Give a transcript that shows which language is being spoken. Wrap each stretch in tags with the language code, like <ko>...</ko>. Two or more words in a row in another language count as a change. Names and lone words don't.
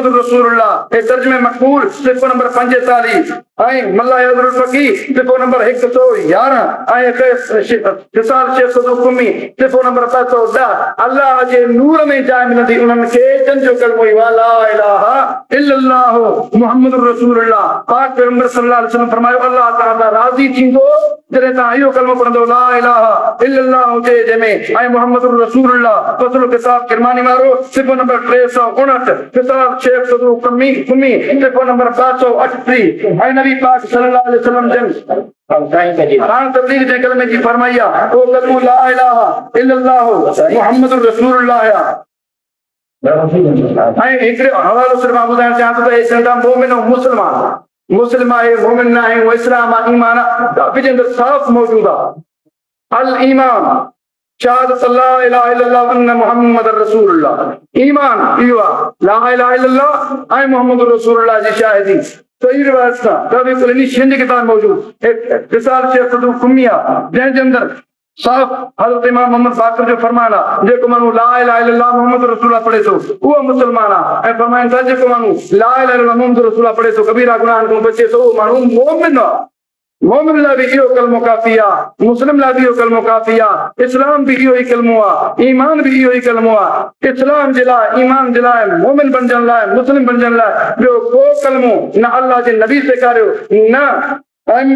<sd>रसूलुल्लाह हे तर्जुमे मक़बूल सिफ़ो नंबर 45 ऐं मल्ला यज़रुल फ़क़ी सिफ़ो नंबर 111 ऐं फिसाल शेख सदूक़ कुमी सिफ़ो नंबर 510 अल्लाह जे नूर में जाइ मिलंदी उन्हनि खे जन जो कलमो ई</sd> <ar>لا إله إلا الله محمد رسول الله</ar> <sd>पाक पैगंबर सल्लल्लाहु</sd> <ar>عليه وسلم</ar> <sd>फरमायो अल्लाह ताला राज़ी थींदो जॾहिं तव्हां इहो कलमो पढ़ंदो</sd> <ar>لا إله إلا الله</ar> <sd>हुजे जंहिंमें ऐं</sd> <ar>محمد رسول الله</ar> <sd>फ़ज़लुल किताब किरमानी वारो सिफ़ो नंबर 359 फिसाल शेख सदूक़ कुमी सिफ़ो नंबर 538 ऐं नबी पाक</sd> <ar>صلى الله عليه وسلم</ar> <sd>जन हां तबलीग जे कलमे जी फरमाई आहे वो कलमो</sd> <ar>لا إله إلا الله محمد رسول الله</ar> <sd>ऐं हिकिड़ो हवालो सिर्फ़ मां ॿुधाइण चाहियां थो त हे चवंदा मोमिन ऐं मुस्लिम आहे मोमिन न आहे उहो इस्लाम आहे ईमान आहे काफ़ी जे अंदरि साफ़ मौजूदु आहे</sd> <ar>الإيمان شهادة لا إله إلا الله أن محمد رسول الله</ar> <sd>ईमान इहो आहे</sd> <ar>لا إله إلا الله</ar> <sd>ऐं</sd> <ar>محمد رسول الله</ar> <sd>जी शाहिदी सही रिवायत सां कभी कुल इन किताब मौजूद फिसाल शेख सदूक़ कुमी आहे जंहिंजे अंदरि साफ़ हज़रत इमाम मोहम्मद बाक़र जो फरमान आहे जेको माण्हू</sd> <ar>لا إله إلا الله محمد رسول الله</ar> <sd>पढ़े थो उहो मुस्लमान आहे ऐं फरमाइनि था जेको माण्हू</sd> <ar>لا إله إلا الله محمد رسول الله</ar> <sd>पढ़े थो कबीरा गुनाहनि खां बचे थो उहो माण्हू मोमिन आहे मोमिन लाइ बि इहो कलमो काफ़ी आहे मुस्लिम लाइ बि इहो कलमो काफ़ी आहे इस्लाम भी इहो ई कलमो आहे ईमान भी इहो ई कलमो आहे इस्लाम जे लाइ ईमान जे लाइ मोमिन बणजण लाइ मुस्लिम बणजण लाइ ॿियो को कलमो न अल्लाह जे नबी सेखारियो न अइम्मा</sd>